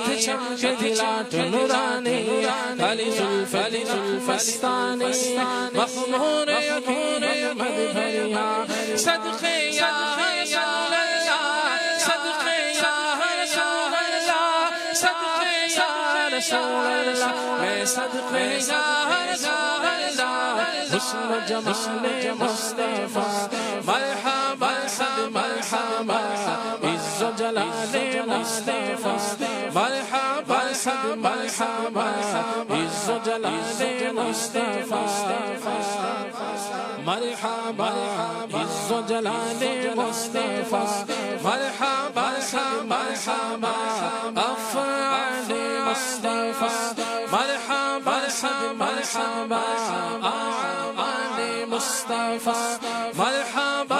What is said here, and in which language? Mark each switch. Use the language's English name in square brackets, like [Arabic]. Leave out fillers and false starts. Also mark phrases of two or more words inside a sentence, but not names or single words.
[Urdu] چمک دلات نورانی علی زلف استانی مخمور یقین مدبریا صدقے [Arabic] یا رسول اللہ [Urdu] صدقے [Arabic] یا رسول اللہ [Urdu] صدقے [Arabic] یا رسول اللہ [Urdu] میں صدقے [Arabic] یا رسول اللہ [Urdu] حسن جمال مصطفیٰ مرحبا صد مرحبا عز و جلال مصطفیٰ مرحبا صد مرحبا عز و جلال مصطفیٰ مرحبا عز و جلال مصطفیٰ مرحبا صد مرحبا افعال مصطفیٰ مرحبا صد مرحبا اعمال مصطفیٰ مرحبا